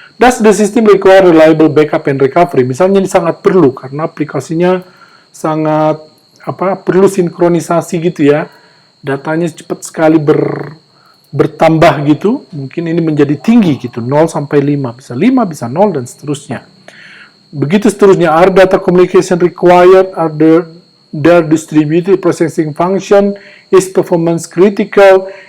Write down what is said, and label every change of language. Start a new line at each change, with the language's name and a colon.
English: Does the system require reliable backup and recovery?
Indonesian: Misalnya ini sangat perlu karena aplikasinya sangat perlu sinkronisasi gitu ya. Datanya cepat sekali bertambah gitu. Mungkin ini menjadi tinggi gitu, 0 sampai 5, bisa 5, bisa 0 dan seterusnya. Begitu seterusnya,
English: are data communication required, are their distributed processing function, is performance critical.